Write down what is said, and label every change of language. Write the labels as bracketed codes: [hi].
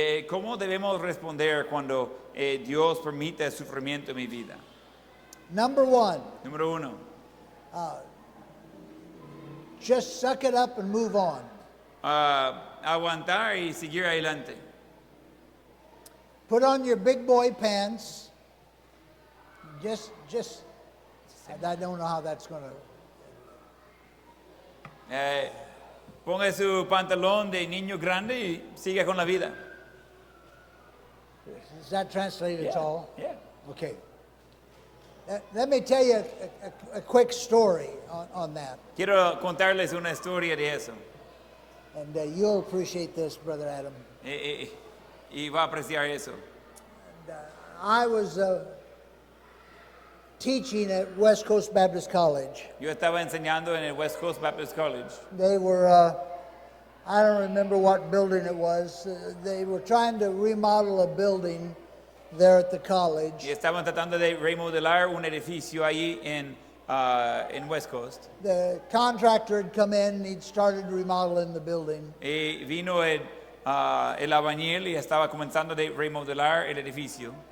[es] ¿Cómo debemos responder cuando Dios permite sufrimiento en mi vida? [en] Number one, [es] Número uno, [en] just suck it up and move on. [es] aguantar y seguir adelante. [en] Put on your big boy pants. Just I don't know how that's going to. [es] Ponga su pantalón de niño grande y siga con la vida. [en] Is that translated at all? Yeah. Okay. Let me tell you a quick story on that. [es] Quiero contarles una historia de eso. [en] And you'll appreciate this, Brother Adam. [es] Y va a apreciar eso. [en] I was teaching at West Coast Baptist College. [es] Yo estaba enseñando en el West Coast Baptist College. [en] They were, I don't remember what building it was. They were trying to remodel a building there at the college. [es] Y estaban tratando de remodelar un edificio ahí en West Coast. [en] The contractor had come in and he'd started remodeling the building. [es] Y vino el albañil y estaba comenzando de remodelar el edificio.